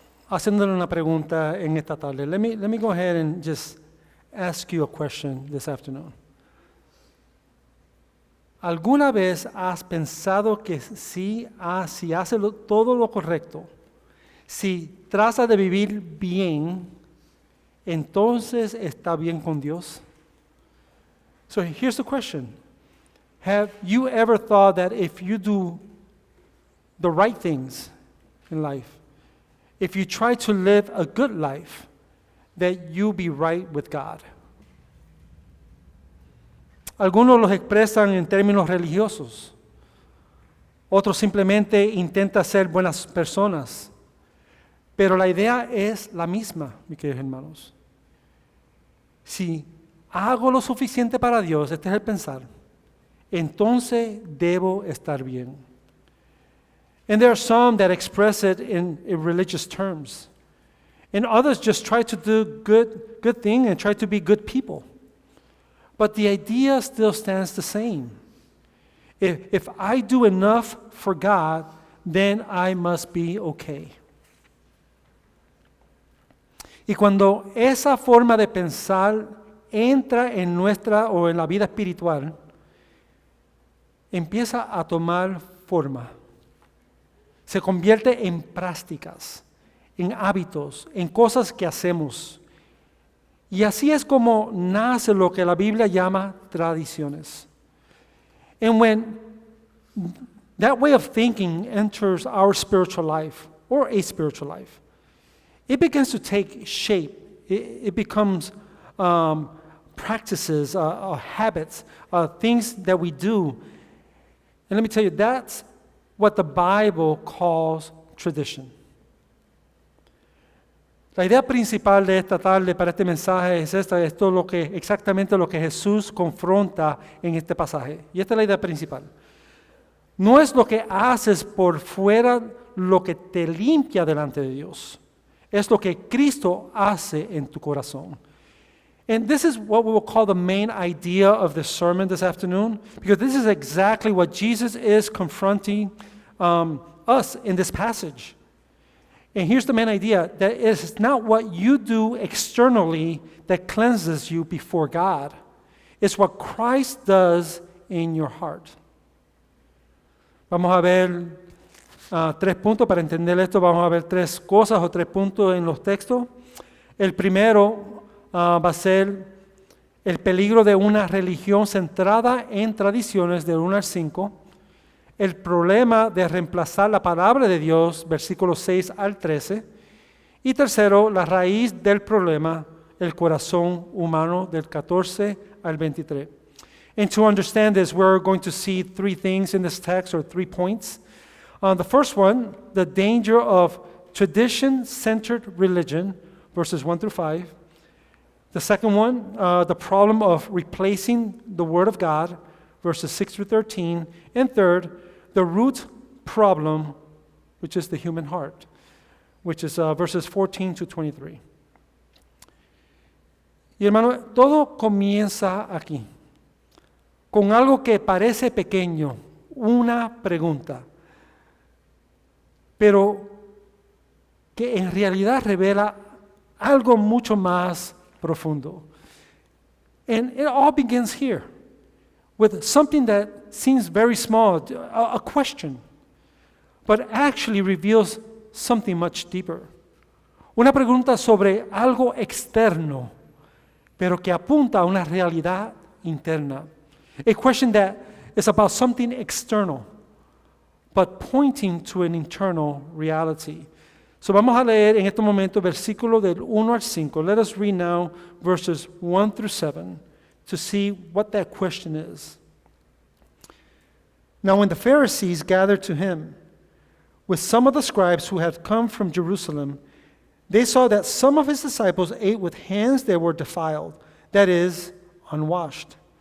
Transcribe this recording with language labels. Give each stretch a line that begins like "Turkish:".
Spanish: Haciéndole una pregunta en esta tarde.
English: Let me go ahead and just ask you a question this afternoon.
Spanish: ¿Alguna vez has pensado que si hace todo lo correcto, si trata de vivir bien, entonces está bien con Dios?
English: So here's the question. Have you ever thought that if you do the right things in life, if you try to live a good life, that you'll be right with God?
Spanish: Algunos los expresan en términos religiosos. Otros simplemente intentan ser buenas personas. Pero la idea es la misma, mis queridos hermanos. Si hago lo suficiente para Dios, este es el pensar, entonces debo estar bien.
English: And there are some that express it in religious terms. And others just try to do good thing and try to be good people. But the idea still stands the same. If I do enough for God, then I must be okay.
Spanish: Y cuando esa forma de pensar entra en nuestra o en la vida espiritual, empieza a tomar forma. Se convierte en prácticas, en hábitos, en cosas que hacemos. Y así es como nace lo que la Biblia llama tradiciones.
English: And when that way of thinking enters our spiritual life or a spiritual life, it begins to take shape. It becomes practices, habits, things that we do. And let me tell you, that's what the Bible calls tradition.
Spanish: La idea principal de esta tarde para este mensaje es exactamente lo que Jesús confronta en este pasaje. Y esta es la idea principal. No es lo que haces por fuera lo que te limpia delante de Dios. Es lo que Cristo hace en tu corazón.
English: And this is what we will call the main idea of this sermon this afternoon, because this is exactly what Jesus is confronting us in this passage. And here's the main idea, that it's not what you do externally that cleanses you before God. It's what Christ does in your heart.
Spanish: Vamos a ver 3 puntos para entender esto. Vamos a ver 3 cosas o 3 puntos en los textos. El primero va a ser el peligro de una religión centrada en tradiciones del 1 al 5. El problema de reemplazar la palabra de Dios, versículos 6 al 13. Y tercero, la raíz del problema, el corazón humano, del 14 al 23.
English: And to understand this, we're going to see 3 things in this text, or 3 points. The first one, the danger of tradition-centered religion, verses 1 through 5. The second one, the problem of replacing the Word of God, verses 6 through 13. And third, the root problem, which is the human heart, which is verses 14 to 23.
Spanish: Y hermano, todo comienza aquí, con algo que parece pequeño, una pregunta, pero que en realidad revela algo mucho más profundo.
English: And it all begins here, with something that seems very small, a question, but actually reveals something much deeper.
Spanish: Una pregunta sobre algo externo, pero que apunta a una realidad interna.
English: A question that is about something external, but pointing to an internal reality. So
Spanish: vamos a leer en este momento versículos del 1 al 5.
English: Let us read now verses 1 through 7 to see what that question is. Now when the Pharisees gathered to him with some of the scribes who had come from Jerusalem, they saw that some of his disciples ate with hands that were defiled, that is, unwashed.